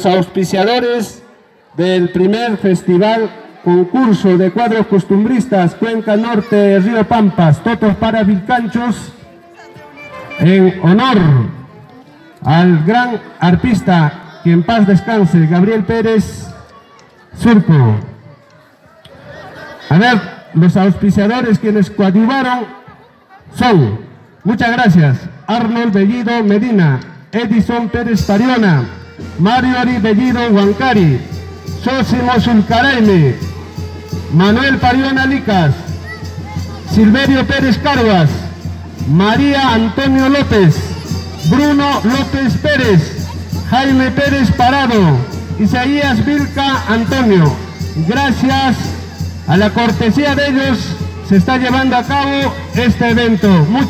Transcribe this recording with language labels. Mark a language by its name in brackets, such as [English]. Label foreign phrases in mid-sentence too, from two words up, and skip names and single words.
[Spanish] auspiciadores del primer festival concurso de cuadros costumbristas Cuenca Norte, Río Pampas, Totos para Vilcanchos, en honor al gran arpista, que en paz descanse, Gabriel Pérez Surco. A ver, los auspiciadores quienes coadyuvaron son, muchas gracias, Arnold Bellido Medina, Edison Pérez Pariona, Mario Ari Bellido Huancari, Sosimo Zulcaraime, Manuel Pariona Licas, Silverio Pérez Carguas, María Antonio López, Bruno López Pérez, Jaime Pérez Parado, Isaías Vilca Antonio. Gracias a la cortesía de ellos se está llevando a cabo este evento.